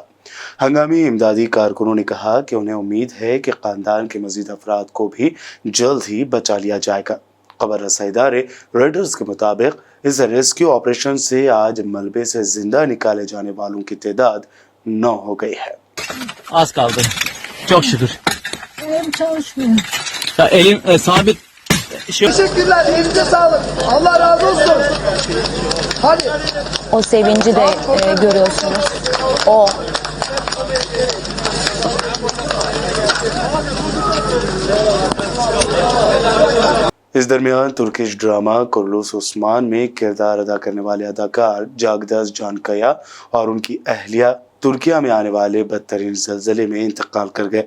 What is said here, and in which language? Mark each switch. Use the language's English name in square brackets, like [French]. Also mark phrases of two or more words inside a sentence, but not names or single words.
[Urdu] ہنگامی امدادی کارکنوں نے کہا کہ انہیں امید ہے کہ خاندان کے مزید افراد کو بھی جلد ہی بچا لیا جائے گا. خبر رسانی ادارے رائٹرز کے مطابق اس [English] rescue operation [Urdu] سے آج ملبے سے زندہ نکالے جانے والوں کی تعداد 9 ہو گئی ہے. [Turkish] Az kaldı. Çok şükür. Elim çalışmıyor. Ya elim sabit. Teşekkürler. Elinize sağlık. Allah razı olsun. Hadi. O sevinci de görüyorsunuz. O. [Urdu] اس درمیان [English] Turkish drama [Urdu] کورولش عثمان میں کردار ادا کرنے والے اداکار جاگداس جانکیا اور ان کی اہلیہ ترکیہ میں آنے والے بدترین زلزلے میں انتقال کر گئے.